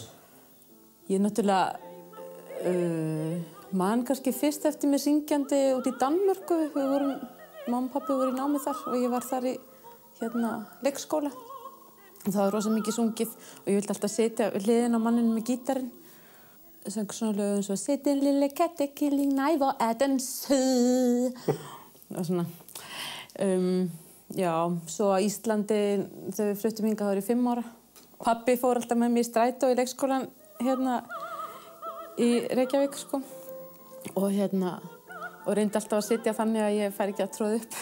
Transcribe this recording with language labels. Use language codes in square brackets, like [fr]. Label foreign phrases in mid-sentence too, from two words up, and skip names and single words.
[is] Ég náttúrulega man kannski fyrst eftir mig syngjandi út í Danmörku. Mamma og pabbi voru í námi þar og ég var þar í leikskóla. Og það var rosa mikið sungið og ég vildi alltaf sitja við hliðina á manninum með gítarinn. Söng svona lög eins og [da] Sittin lille kattekilling, nei, hvor den sød. [is] Og svona. Já, svo á Íslandi, þegar við fluttum hingað, þá var ég 5 ára. Pabbi fór alltaf með mig í strætó í leikskólan í Reykjavík, sko. Og reyndi alltaf að sitja þannig að ég færi ekki að tróða upp.